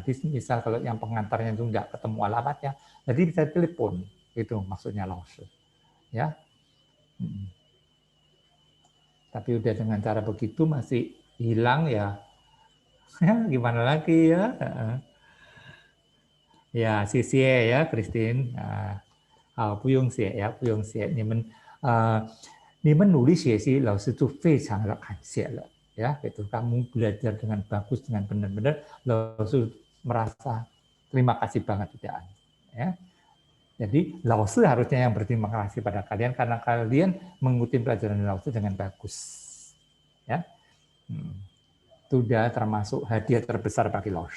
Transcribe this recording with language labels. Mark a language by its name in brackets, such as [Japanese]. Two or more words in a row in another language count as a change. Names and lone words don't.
[Indonesian] Jadi misal kalau yang pengantarnya itu nggak ketemu alamatnya, jadi bisa telepon. Itu maksudnya langsung. Ya. Tapi udah dengan cara begitu masih hilang ya. Ya gimana lagi ya? Ya, xie ya, Christine. [Chinese] 不用写呀，不用写。你们努力学习，老师就非常的感谢了。 [Indonesian] Ya, itu kamu belajar dengan bagus, dengan benar-benar, lalu merasa terima kasih banget tidak. Ya, jadi Laosu harusnya yang berterima kasih pada kalian karena kalian mengikuti pelajaran Laosu dengan bagus. Ya, itu sudah termasuk hadiah terbesar bagi Laosu.